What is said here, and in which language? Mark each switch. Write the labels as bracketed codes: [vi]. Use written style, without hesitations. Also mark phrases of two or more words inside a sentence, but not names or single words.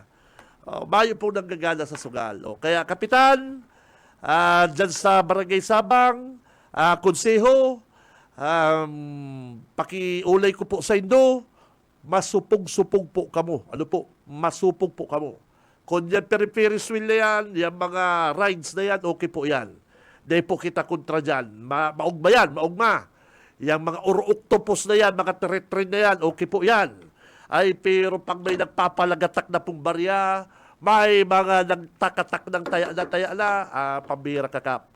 [bik] Mayo po nang gagana sa sugal. Kaya, kapitan, dyan sa Barangay Sabang, konseho, pakiulay ko po sa Indo, masupog-supog po kamo. [tl] Ano po? Masupog po kamo. Kung yan Ferris wheel na yan, yung mga rides na yan, okay po yan. [bik] Dahil po kita kontra dyan. Maugma yan, maugma. [tl] Yung mga octopus na yan, mga tren na yan, okay po yan. [bik] Ay, pero pag may nagpapalagatak na pong barya, may mga nagtakatak ng taya na, pambira ka, Kap.